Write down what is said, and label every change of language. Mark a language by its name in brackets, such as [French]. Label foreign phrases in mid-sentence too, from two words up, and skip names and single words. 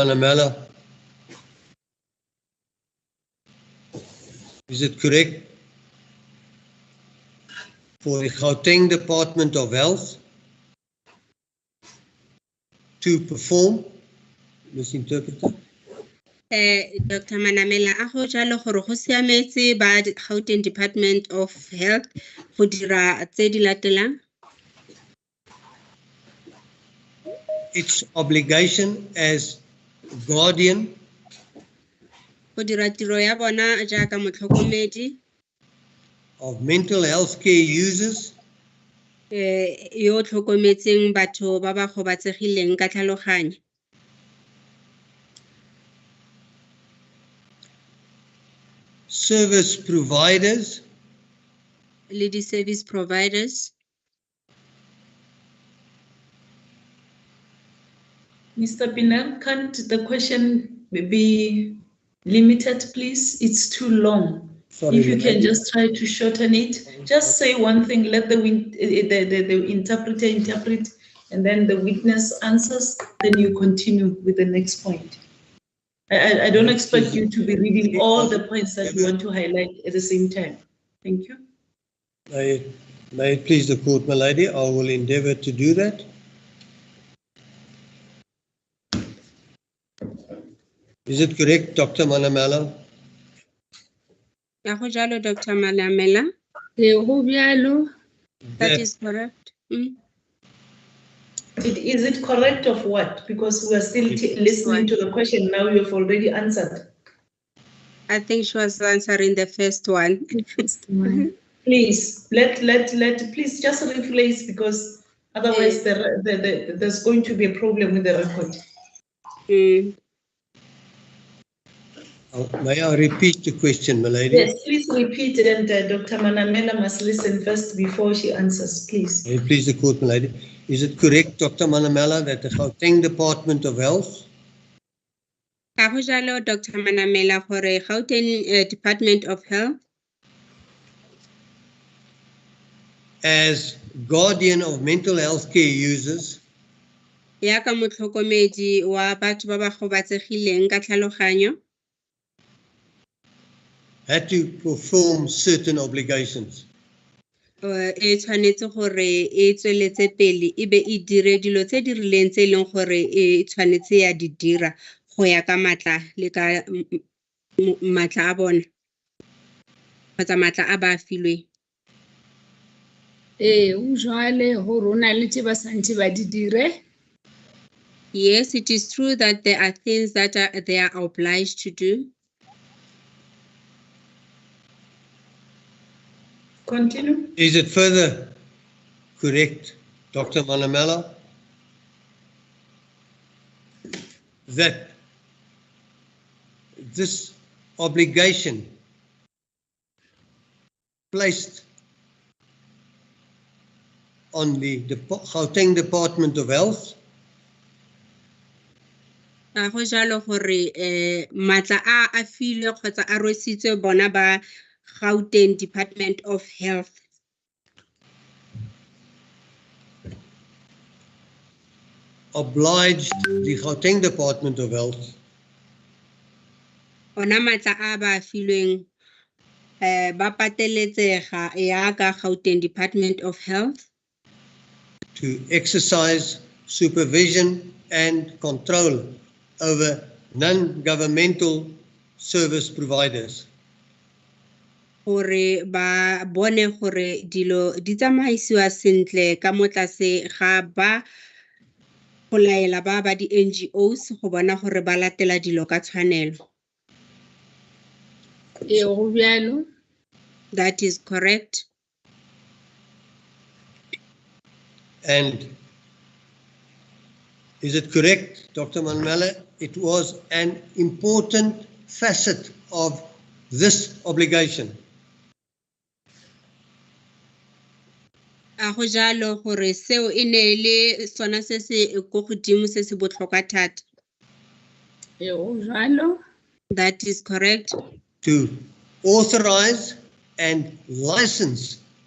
[English] Manamela, is it correct for the Gauteng Department of Health to perform, Ms. Interpreter? Dr. [Tswana] Manamela, a go jalo gore go siametse ba Gauteng Department of Health go dira tse di latelang? [English] Its obligation as guardian [Tswana] Go dira tiro ya bona jaaka motlhokomedi [English] of mental health care users [Tswana] yo tlhokometseng batho ba ba gobatsegileng ka tlhaloganyo. [English] service providers [Tswana] Le di- [English] service providers. Mr. Pina, can't the question be limited, please? It's too long. Sorry, If you my can lady. just try to shorten it, just say one thing, let the interpreter interpret, and then the witness answers, then you continue with the next point. I don't expect you to be reading all the points that you want to highlight at the same time. Thank you. May it please the court, my lady, I will endeavor to do that. Is it correct, Dr. Manamela? [Tswana] Ya go jalo, Dr. Manamela? [Northern Sotho] Go bjalo. [English] That is correct. Is it correct of what? Because we are still listening to the question. Now you have already answered. I think she was answering the first one. The first one. Please please just rephrase, because otherwise there's going to be a problem with the record. May I repeat the question, my lady? Yes, please repeat, and Dr. Manamela must listen first before she answers, please. May it please the court, my lady. Is it correct, Dr. Manamela, that the Gauteng Department of Health [Tswana] Ka go jalo, Dr. Manamela, gore Gauteng Department of Health [English] as guardian of mental health care users [Tswana] ya ka motlhokomedi wa batho ba ba gobatsegileng ka tlhaloganyo [English] had to perform certain obligations? [Tswana] e tshwanetse gore e tsweletse pele e be e dire dilo tse di rileng tse e leng gore e tshwanetse ya di dira go ya ka matla le ka matla a bona kgotsa matla a ba filweng. [Southern Sotho] O jwale ho rona le tse ba santse ba di dire. [English] Yes, it is true that there are things that they are obliged to do. Continue. Is it further correct, Dr. Manamela, that this obligation placed on the Gauteng Department of Health [Tswana] Go jalo gore matla a filwe kgotsa a rwesitswe bona ba Gauteng Department of Health [English] obliged the Gauteng Department of Health [Tswana] ona matla a ba filweng ba pateletsega ya ka Gauteng Department of Health [English] to exercise supervision and control over non-governmental service providers. [Tswana] Gore ba bone gore dilo di tsamaisiwa sentle ka mo tlase ga ba go laela ba ba di-NGOs go bona gore ba latela dilo ka tshwanelo. [Northern Sotho] Ee, go bjalo. [English] That is correct. And is it correct, Dr. Manamela? It was an important facet of this obligation. [Tswana] A go jalo gore seo e ne le sona se se go godimo se se botlhokwa thata. [Northern Sotho] Ee, go bjalo. [English] That is correct. To authorize and license